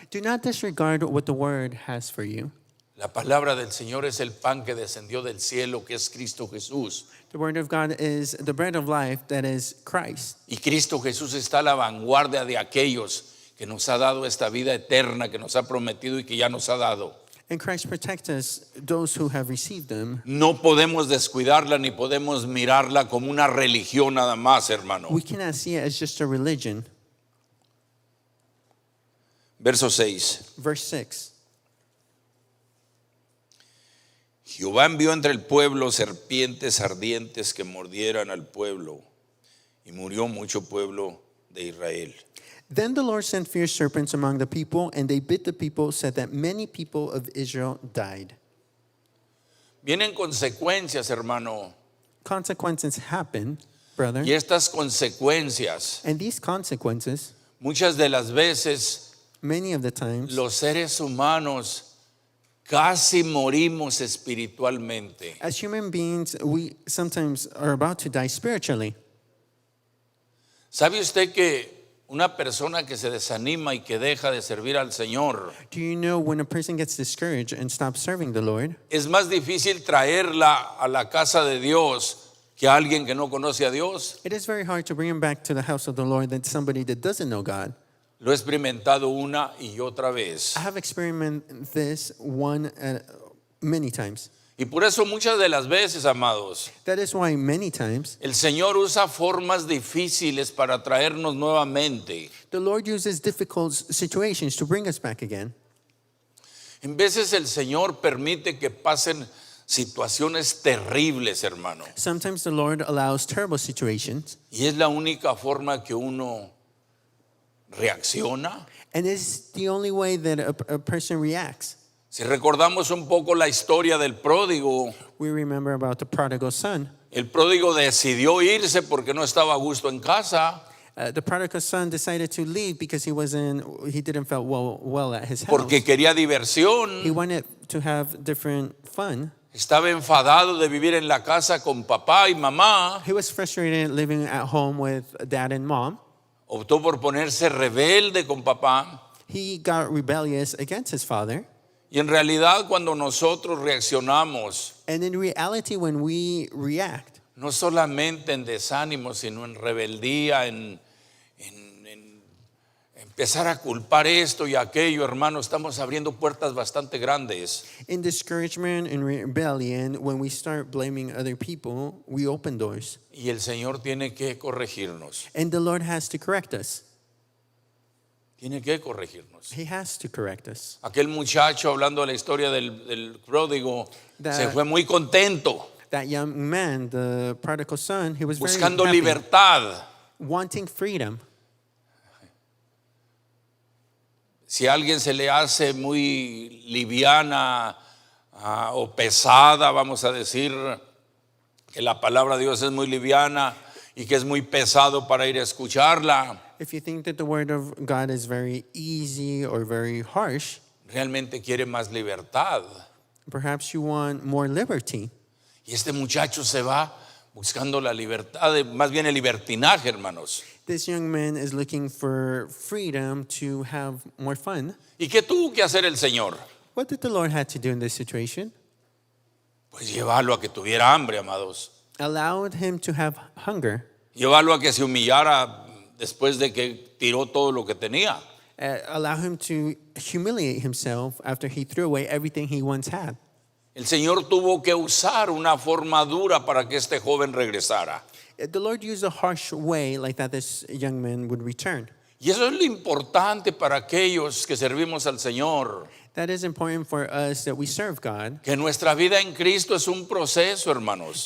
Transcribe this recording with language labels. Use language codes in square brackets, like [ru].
[en] Do not disregard what the word has for you. [es] La palabra del Señor es el pan que descendió del cielo, que es Cristo Jesús. [en] The word of God is the bread of life that is Christ. [es] Y Cristo Jesús está a la vanguardia de aquellos que nos ha dado esta vida eterna, que nos ha prometido y que ya nos ha dado. [en] And Christ protects us, those who have received them. [es] No podemos descuidarla ni podemos mirarla como una religión nada más, hermano. [en] We cannot see it as just a religion. [es] Verso 6. [en] Verse 6. [es] Jehová envió entre el pueblo serpientes ardientes que mordieran al pueblo, y murió mucho pueblo de Israel. [en] Then the Lord sent fierce serpents among the people, and they bit the people, so that many people of Israel died. [es] Vienen consecuencias, hermano, [en] Consequences happen, brother. [es] y estas consecuencias, [en] And these consequences, [es] muchas de las veces, [en] many of the times, [es] los seres humanos casi morimos espiritualmente. [en] As human beings, we sometimes are about to die spiritually. [es] ¿Sabe usted que una persona que se desanima y que deja de servir al Señor, [en] Do you know when a person gets discouraged and stops serving the Lord, [es] es más difícil traerla a la casa de Dios que a alguien que no conoce a Dios? [en] it is very hard to bring him back to the house of the Lord than somebody that doesn't know God. [es] Lo he experimentado una y otra vez. [en] I have experimented this many times. [es] Y por eso muchas de las veces, amados, [en] That is why many times [es] el Señor usa formas difíciles para traernos nuevamente. [en] the Lord uses difficult situations to bring us back again. [es] En veces el Señor permite que pasen situaciones terribles, hermano. [en] Sometimes the Lord allows terrible situations, [es] Y es la única forma que uno reacciona. [en] and it's the only way that a person reacts. [es] Si recordamos un poco la historia del pródigo, [en] We remember about the prodigal son. [es] el pródigo decidió irse porque no estaba a gusto en casa, [en] The prodigal son decided to leave because he didn't feel well at his house. [es] porque quería [en] He [es] diversión. [en] wanted to have different fun. [es] Estaba enfadado de vivir en la casa con papá y mamá. [en] He was frustrated living at home with dad and mom. [es] Optó por ponerse rebelde con papá. [en] He got rebellious against his father. [es] Y en realidad cuando nosotros reaccionamos, [en] And in reality, when we react, [es] no solamente en desánimo, sino en rebeldía, en empezar a culpar esto y aquello, hermano, estamos abriendo puertas bastante grandes. [en] in discouragement and rebellion, when we start blaming other people, we open doors. [es] Y el Señor tiene que corregirnos. [en] And the Lord has to correct us. [es] Tiene que corregirnos. [en] He has to correct us. [es] Aquel muchacho, hablando de la historia del pródigo, se fue muy contento, [en] That young man, the prodigal son, he was very [es] buscando [en] happy, [es] libertad. [en] wanting freedom. [es] Si a alguien se le hace muy liviana o pesada, vamos a decir que la palabra de Dios es muy liviana y que es muy pesado para ir a escucharla, [en] If you think that the word of God is very easy or very harsh, [es] realmente quiere más libertad. [en] perhaps you want more liberty. [es] Y este muchacho se va buscando la libertad, más bien el libertinaje, hermanos. [en] This young man is looking for freedom to have more fun. [es] ¿Y qué tuvo que hacer el Señor? [en] What did the Lord have to do in this situation? [es] Pues llevarlo a que tuviera hambre, amados. [en] Allowed him to have hunger. [es] Llevarlo a que se humillara después de que tiró todo lo que tenía. [en] Allow him to humiliate himself after he threw away everything he once had. [es] El Señor tuvo que usar una forma dura para que este joven regresara. [en] The Lord used a harsh way like that this young man would return. [es] Y eso es lo importante para aquellos que servimos al Señor. [en] That is important for us that we serve God. [es] Que nuestra vida en Cristo es un proceso, hermanos.